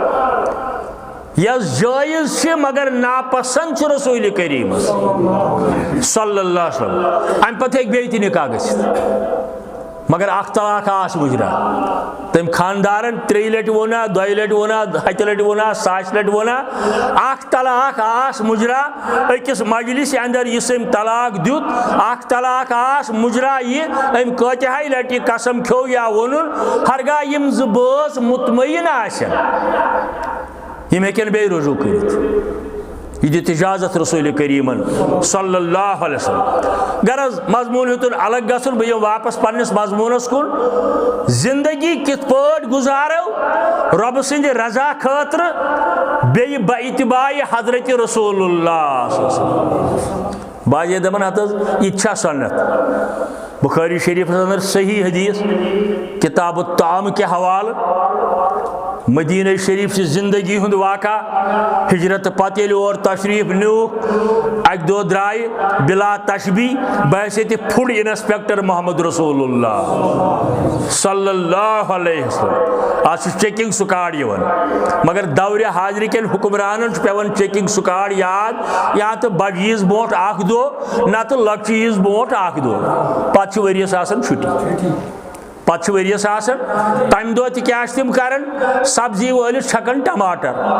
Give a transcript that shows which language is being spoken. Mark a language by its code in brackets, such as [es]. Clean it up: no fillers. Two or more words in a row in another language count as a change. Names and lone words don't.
[ks] یۄس جٲیز چھِ مگر ناپسند چھُ رسوٗلِ کریم [ar] صلی اللہ علیہ وسلم [ks] امہِ پتہٕ ہیٚکہِ بیٚیہِ تہِ نکاح گٔژھِتھ مگر اکھ طلاق آس مجرا تم خاندارن 3 لٹہِ ووٚنا 2 لٹہِ ووٚنا 7 لٹہِ ووٚنا 100 لٹہِ ووٚنا اکھ طلاق آس مجرا أکِس مجلس اندر یُس أمۍ طلاق دیُت اکھ طلاق آس مجرا یہِ أمۍ کۭتِہاے لٹہِ قسم کھیوٚو یا ووٚنُن ہرگاہ یِم زٕ بٲژ مطمعین آسن یِم ہیٚکن بیٚیہِ رجوٗع کٔرِتھ یہ دِژ اجازت رسول کریمن [ar] صلی اللہ علیہ وسلم [ks] غرض مضمون ہیوٚتُن الگ گژھُن بہٕ یِمہٕ واپس پننس مضموٗنس کُن زندگی کِتھ پٲٹھۍ گُزارو رۄبہٕ سٕنٛدِ رضا خٲطرٕ بیٚیہِ بہ اتباعِ حضرت [ar] رسول اللہ صلی اللہ علیہ وسلم [ks] باجے دپان ہت حظ یہِ تہِ چھا سنت بخاری شریفس اندر صحیح حدیث [ar] کتاب الطعام [ks] کے حوالہ مدینہ شریف چہِ زندگی ہُنٛد واقعہ ہجرت پتہٕ ییٚلہِ اور تشریف نیوٗکھ اکہِ دۄہ درٛایہِ بلا تشبیح بحیثیتِ [en] food inspector [ks] محمد [ar] رسول اللہ صلی اللہ علیہ وسلم [ks] آز چھُ [en] checking squad [ks] یِوان مگر دورِ حاضرِ کٮ۪ن حُکمرانن چھُ پیوان [en] checking squad [ks] یاد یا تہٕ بڑِ عیٖز برونٛٹھ اکھ دۄہ نتہٕ لۄکچہِ عیٖز برونٛٹھ اکھ دۄہ پتہٕ چھِ ؤرِیس آسان چھُٹی پتہٕ چھُ ؤرِیس آسان تمہِ دۄہ تہِ کیٛاہ چھِ تِم کران سبزی وٲلِس چھکان ٹماٹر